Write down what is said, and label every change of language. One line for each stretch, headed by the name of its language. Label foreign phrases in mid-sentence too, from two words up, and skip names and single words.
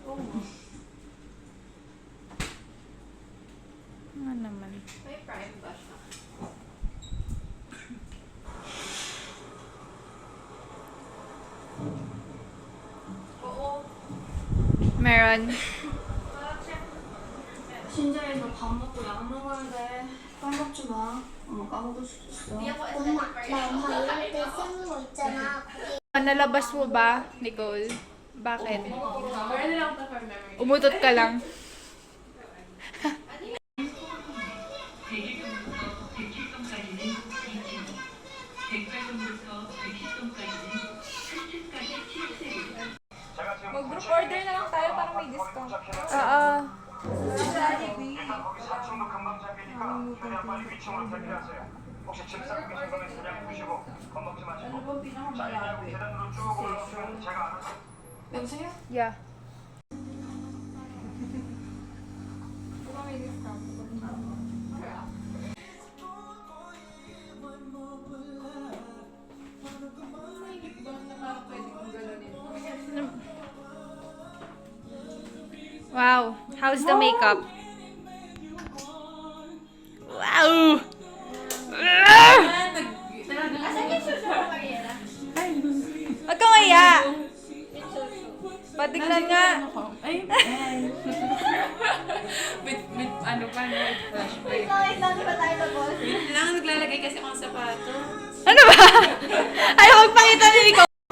Filipino: Nga naman. May Prime ba siya? Oo. Meron.
Korean: 신자에서 밥 먹고 약 먹었는데 까먹지 마. 엄마 까먹을 수도 있어. 엄마, 나 엄마 이럴 때 쓰는 거 있잖아.
Filipino: Nalabas mo ba, Nicole? Bakit? Meron lang ito
English: for memory.
Filipino: Umutot ka lang. Mag-
English: group order
Filipino: na lang tayo para may discount. Oo.
Korean: 거기 사층도 금방 잡히니까 최대한 빨리 위층으로 대피하세요. 혹시 짐 싸고 계신 거면 그냥 두시고 겁먹지 마시고. 자, 이제 계단으로 쭉 올라오시면 제가 알아서. 여보세요?
Filipino: Yeah. Baka may discount. Wow.
English: How's the makeup? Wow!
Filipino: Wag kang maya! Patignan nga! Ay! with ano pa, no? Flashlight. Wait lang, di ba tayo tapos? Kailangan naglalagay kasi akong sapato. Ano ba? Ayaw magpakita ni Nicole.